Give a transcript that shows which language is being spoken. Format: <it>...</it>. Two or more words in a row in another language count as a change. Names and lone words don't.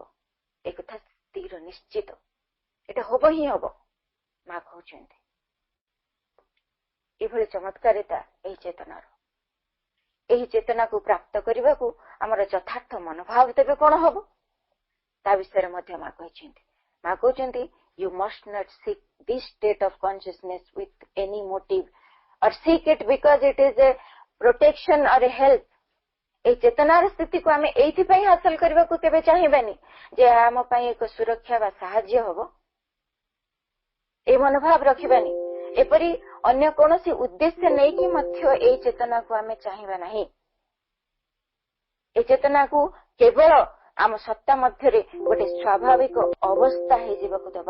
<or>ଏ କଥା ସ୍ଥିର ନିଶ୍ଚିତ, ଏଟା ହବ ହିଁ ହବ। ମା କହୁଛନ୍ତି ଏଭଳି ଚମତ୍କାରିତା ଏହି ଚେତନାର। ଏହି ଚେତନାକୁ ପ୍ରାପ୍ତ କରିବାକୁ ଆମର ଯଥାର୍ଥ ମନୋଭାବ ତେବେ କଣ ହବ, ତା ବିଷୟରେ ମଧ୍ୟ ମା କହିଛନ୍ତି। ମା କହୁଛନ୍ତି,</or> <en>you must not seek this state of consciousness with any motive or seek it because it is a protection or a help.</en> <or>এই ଚେତନାର ସ୍ଥିତିକୁ ଆମେ ଏଇଥିପାଇଁ ହାସଲ କରିବାକୁ କେବେ ଚାହିଁବାନି ଯେ ଆମ ପାଇଁ ଏକ ସୁରକ୍ଷା ବା ସାହାଯ୍ୟ ହବ, ଏ ମନୋଭାବ ରଖିବାନି। ଏପରି ଅନ୍ୟ କୌଣସି ଉଦ୍ଦେଶ୍ୟ ନେଇକି ମଧ୍ୟ ଏଇ ଚେତନାକୁ ଆମେ ଚାହିଁବା ନାହିଁ। ଏ ଚେତନାକୁ କେବଳ ଆମ ସତ୍ତା ମଧ୍ୟରେ ଗୋଟେ ସ୍ୱାଭାବିକ ଅବସ୍ଥା ହେଇଯିବାକୁ ଦେବା।</or>